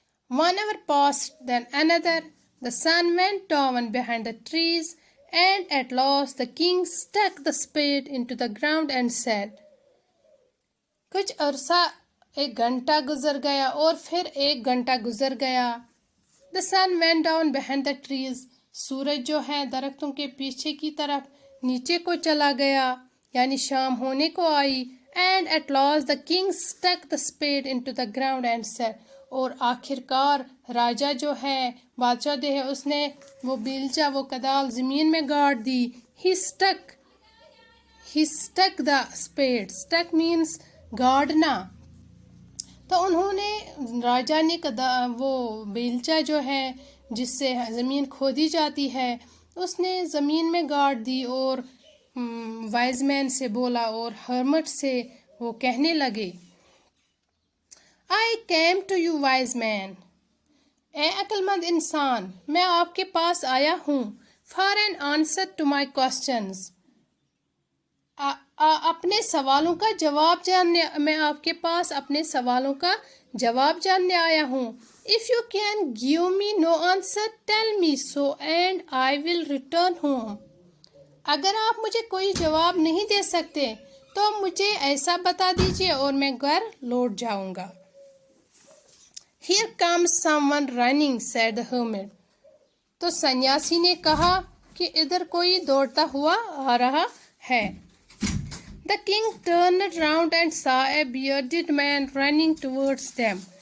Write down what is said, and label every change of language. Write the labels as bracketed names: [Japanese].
[English] 1 hour passed, then another. The sun went down behind the trees, and at last the king stuck the spade into the ground and said, [Urdu] کچھ عرصہ 1 گھنٹہ گزر گیا اور پھر 1 گھنٹہ گزر گیا. [English] The sun went down behind the trees. [Urdu] سورج جو ہے درختوں کے پیچھے کی طرف نیچے کو چلا گیا، یعنی شام ہونے کو آئی. [English] And at last the king stuck the spade into the ground and said, [Urdu] اور آخر کار راجہ جو ہے، بادشاہ جو ہے، اس نے وہ بیلچہ، وہ کدال زمین میں گاڑ دی. [English] He stuck the spade. Stuck means گاڑنا. [Urdu] تو انہوں نے، راجہ نے وہ بیلچہ جو ہے جس سے زمین کھودی جاتی ہے، اس نے زمین میں گاڑ دی اور وائز مین سے بولا اور ہرمٹ سے وہ کہنے لگے، [English] I came to you, wise man. [Urdu] اے عقل مند انسان، میں آپ کے پاس آیا ہوں. [English] For an answer to my questions. [Urdu] اپنے سوالوں کا جواب جاننے، میں آپ کے پاس اپنے سوالوں کا جواب جاننے آیا ہوں. [English] If you can give me no answer, tell me so and I will return home. [Urdu] اگر آپ مجھے کوئی جواب نہیں دے سکتے تو مجھے ایسا بتا دیجئے اور میں گھر لوٹ جاؤں گا. [English] Here comes someone running, said the hermit. [Urdu] تو سنیاسی نے کہا کہ ادھر کوئی دوڑتا ہوا آ رہا ہے. [English] The king turned round and saw a bearded man running towards them.